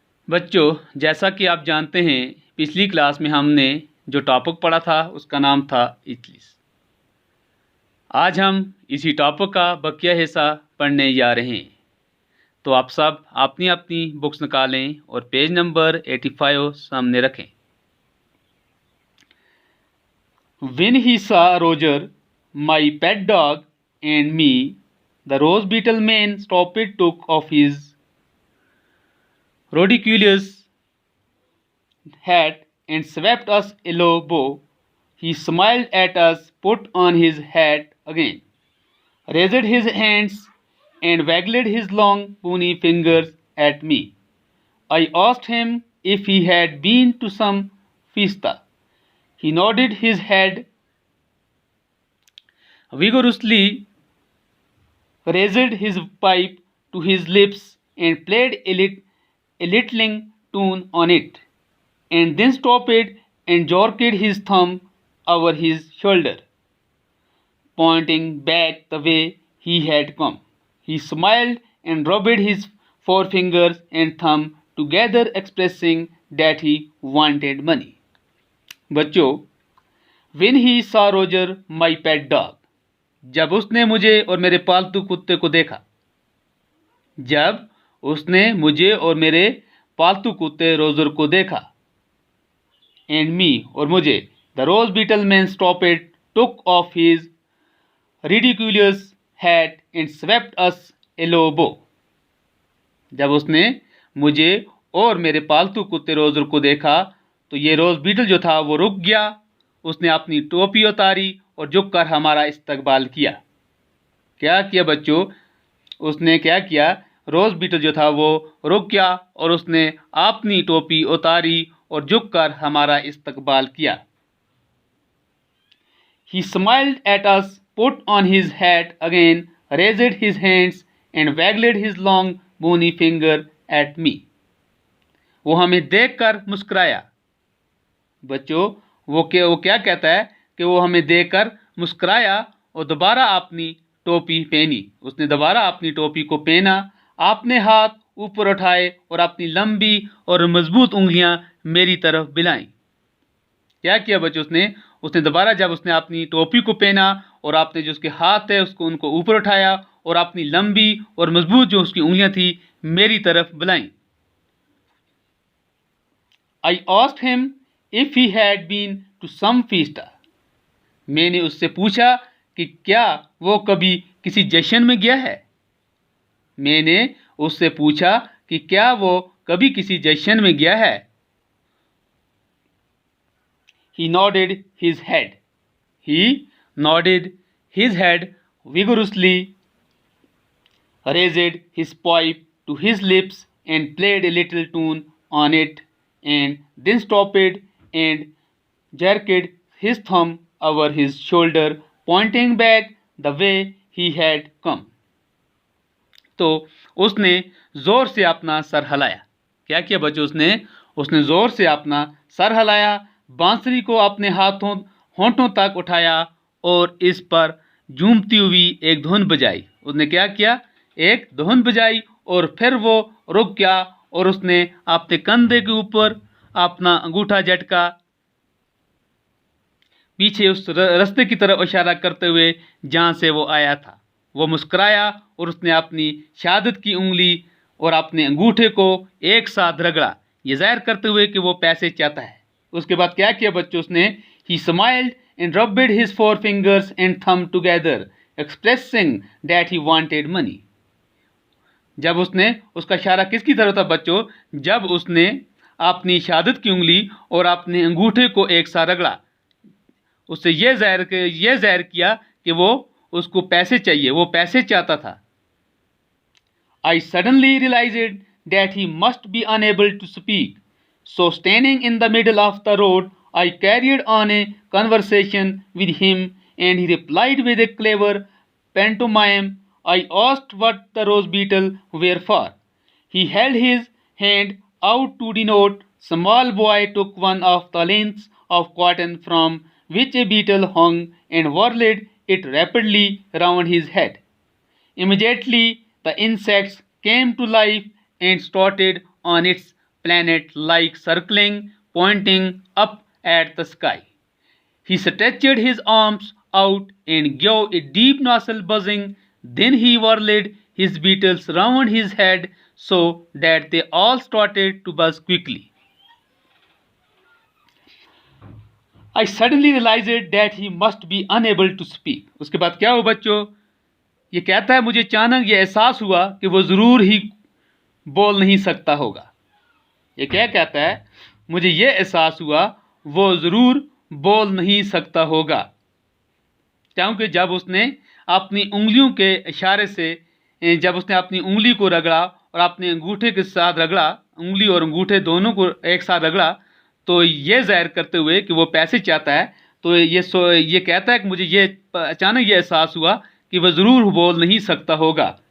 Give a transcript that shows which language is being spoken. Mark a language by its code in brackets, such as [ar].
[hi] बच्चों, जैसा कि आप जानते हैं, पिछली क्लास में हमने जो टॉपिक पढ़ा था उसका नाम था इजलिस। आज हम इसी टॉपिक का बकिया हिस्सा पढ़ने जा रहे हैं। तो आप सब अपनी अपनी बुक्स निकालें और पेज नंबर 85 सामने रखें। [en] When he saw Roger, my pet dog, and me, the rose beetle man stopped, took off his ridiculous hat, and swept us elbow. He smiled at us, put on his hat again, raised his hands, and waggled his long bony fingers at me. I asked him if he had been to some fiesta. He nodded his head vigorously, raised his pipe to his lips, and played a littling tune on it, and then stopped and jerked his thumb over his shoulder, pointing back the way he had come. He smiled and rubbed his forefingers and thumb together, expressing that he wanted money. [hi] बच्चों, [en] when he saw Roger, my pet dog, [hi] जब उसने मुझे और मेरे पालतू कुत्ते को देखा। जब उसने मुझे और मेरे पालतू कुत्ते रोजर को देखा। [en] and me, [hi] और मुझे, [en] The rose beetle man stopped, took off his ridiculous hat and swept us a low bow. [hi] जब उसने मुझे और मेरे पालतू कुत्ते रोजर को देखा तो ये रोज बीटल जो था वो रुक गया। उसने अपनी टोपी उतारी और झुककर हमारा इस्तकबाल किया। क्या किया बच्चों? उसने क्या किया? रोज बीटल जो था वो रुक गया और उसने अपनी टोपी उतारी और झुककर हमारा इस्तकबाल किया। [en] He smiled at us, put on his hat again, raised his hands and waggled his long bony finger at me. [hi] वो हमें देखकर मुस्कुराया। बच्चों, वो क्या कहता है कि वो हमें देखकर मुस्कुराया और दोबारा अपनी टोपी पहनी। उसने दोबारा अपनी टोपी को पहना, अपने हाथ ऊपर उठाए और अपनी लंबी और मजबूत उंगलियां मेरी तरफ बिलाई। क्या किया बच्चों? उसने दोबारा, जब उसने अपनी टोपी को पहना और आपने जो उसके हाथ है उनको ऊपर उठाया और अपनी लंबी और मजबूत जो उसकी उंगलियां थी मेरी तरफ बुलाई। [en] I asked him if he had been to some fiesta. [hi] मैंने उससे पूछा कि क्या वो कभी किसी जश्न में गया है। मैंने उससे पूछा कि क्या वो कभी किसी जश्न में गया है। [en] He nodded his head. He nodded his head vigorously, raised his pipe to his lips and played a little tune on it, and then stopped and jerked his thumb over his shoulder, pointing back the way he had come. [hi] तो उसने जोर से अपना sir हिलाया। क्या किया बच्चों? उसने जोर से अपना सर हिलाया, बांसुरी को अपने होंठों तक उठाया और इस पर झूमती हुई एक धुन बजाई। उसने क्या किया? एक धुन बजाई और फिर वो रुक गया और उसने अपने कंधे के ऊपर अपना अंगूठा झटका, पीछे उस रास्ते की तरफ इशारा करते हुए जहां से वो आया था। वो मुस्कुराया और उसने अपनी शहादत की उंगली और अपने अंगूठे को एक साथ रगड़ा, ये जाहिर करते हुए कि वो पैसे चाहता है। उसके बाद क्या किया बच्चों? [en] he smiled and rubbed his forefingers and thumb together, expressing that he wanted money. [hi] जब उसका इशारा किसकी तरफ था बच्चों? जब उसने अपनी शहादत की उंगली और अपने अंगूठे को एक साथ रगड़ा, उससे ये जाहिर किया कि वो उसको पैसे चाहिए, वो पैसे चाहता था। [en] I suddenly realized that he must be unable to speak, so standing in the middle of the road, I carried on a conversation with him, and he replied with a clever pantomime. I asked what the rose beetle were for. He held his hand out to denote. Small boy took one of the lengths of cotton from which a beetle hung and whirled it rapidly round his head. Immediately, the insects came to life and started on its planet like circling, pointing up at the sky. He stretched his arms out and gave a deep nasal buzzing. Then he whirled his beetles round his head so that they all started to buzz quickly. I suddenly realized that he must be unable to speak. [hi] उसके बाद क्या हुआ बच्चों? ये कहता है मुझे अचानक ये एहसास हुआ कि वो ज़रूर ही बोल नहीं सकता होगा. ये क्या कहता है? मुझे ये एहसास हुआ वो ज़रूर बोल नहीं सकता होगा, क्योंकि जब उसने अपनी उंगलियों के इशारे से, जब उसने अपनी उंगली को रगड़ा और अपने अंगूठे के साथ रगड़ा, उंगली और अंगूठे दोनों को एक साथ रगड़ा, तो ये ज़ाहिर करते हुए कि वो पैसे चाहता है, तो ये कहता है कि मुझे ये अचानक ये एहसास हुआ कि वह ज़रूर बोल नहीं सकता होगा.